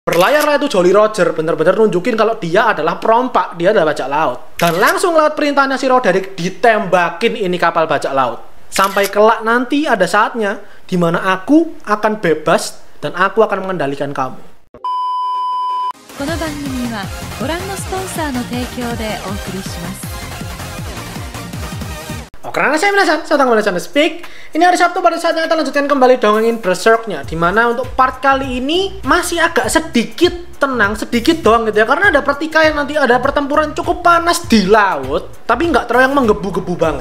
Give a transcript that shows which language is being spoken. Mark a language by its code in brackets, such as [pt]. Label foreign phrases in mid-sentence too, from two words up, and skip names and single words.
[id] Berlayarlah itu Jolly Roger, bener-bener nunjukin kalau dia adalah perompak, dia adalah bajak laut. Dan langsung lewat perintahnya si Roderick ditembakin ini kapal bajak laut. Sampai kelak nanti ada saatnya di mana aku akan bebas dan aku akan mengendalikan kamu. [ja] この番組はご覧のスポンサーの提供でお送りします。 [id] Oke, karena saya datang kembali sampai Speak. Ini hari Sabtu, pada saatnya kita lanjutkan kembali dongengin Berserknya. Dimana untuk part kali ini masih agak sedikit tenang, sedikit doang gitu ya. Karena ada pertikaian, nanti ada pertempuran cukup panas di laut, tapi nggak terlalu yang menggebu-gebu banget.